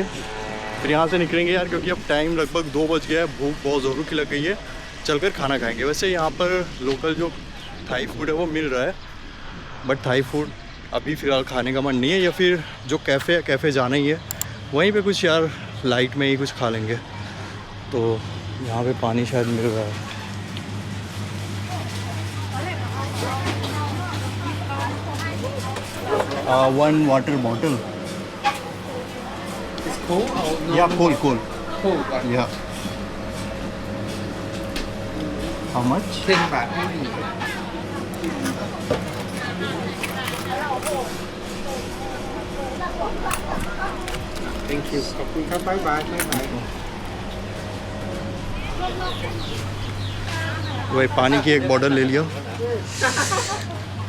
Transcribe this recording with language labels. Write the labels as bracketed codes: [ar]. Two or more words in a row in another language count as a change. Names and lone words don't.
[hi] फिर यहाँ से निकलेंगे यार, क्योंकि अब टाइम लगभग 2 बज गया है, भूख बहुत ज़ोरों की लग गई है, चलकर खाना खाएंगे। वैसे यहाँ पर लोकल जो [en] Thai food [hi] है वो मिल रहा है, बट [en] Thai food [hi] अभी फ़िलहाल खाने का मन नहीं है, या फिर जो कैफ़े जाना ही है, वहीं पे कुछ यार लाइट में ही कुछ खा लेंगे। तो यहाँ पे पानी शायद मिल रहा है। [en] One water bottle. It's cold or no? Yeah, cold. Cold. Right? Yeah. How much? 10 baht. Thank you. [th] ขอบคุณครับ [en] bye bye. Bye bye. [hi] वही पानी की एक बॉटल ले लिया।